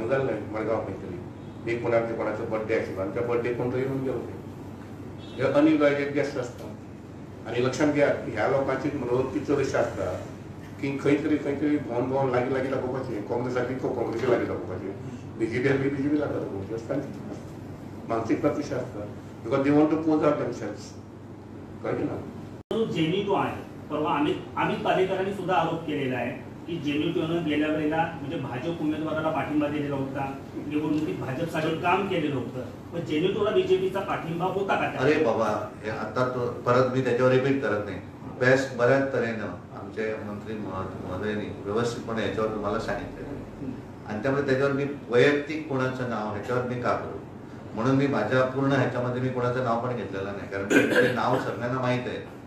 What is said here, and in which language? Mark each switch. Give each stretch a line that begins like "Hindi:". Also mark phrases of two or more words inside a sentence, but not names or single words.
Konkani: जाल्लें मडगांव खंय तरी एक कोणाचो बर्थडे आशिल्लो आनी त्या बर्थडे कोण तरी येवन गेलो हे अनिवार्य गेस्ट आसता आनी लक्षांत घेयात ह्या लोकांची मनोवृत्ती चड अशी आसता की खंय तरी भोंवन लागीं लागीं दाखोवपाचें काँग्रेसाक काँग्रेसी लागीं दाखोवपाचें बीजेपीक बीजेपी लागीं दाखोवपाचें अशें तांची मानसिकता तशी आसता
English: because they want to pose out themselves
Konkani: कळ्ळें ना
Marathi: जेन्युइन आहे परवा अमित पालेकरांनी सुद्धा आरोप केलेला आहे की जेन्युइन गेल्या वेळेला म्हणजे भाजप उमेदवाराला पाठिंबा दिलेला होता निवडणुकीत भाजपसाठी काम केलेलं होतं पण जेन्युइनला बीजेपीचा पाठिंबा होता का? अरे बाबा हे आता तो परत मी त्याच्यावर रिपीट करत नाही बेस्ट बऱ्याच तऱ्हेनं आमचे मंत्री महोदयांनी व्यवस्थितपणे याच्यावर तुम्हाला सांगितलं आणि त्यामुळे त्याच्यावर मी वैयक्तिक कोणाचं नाव ह्याच्यावर मी का करू म्हणून मी माझ्या पूर्ण ह्याच्यामध्ये मी कोणाचं नाव पण घेतलेलं नाही कारण ते नाव सगळ्यांना माहित आहे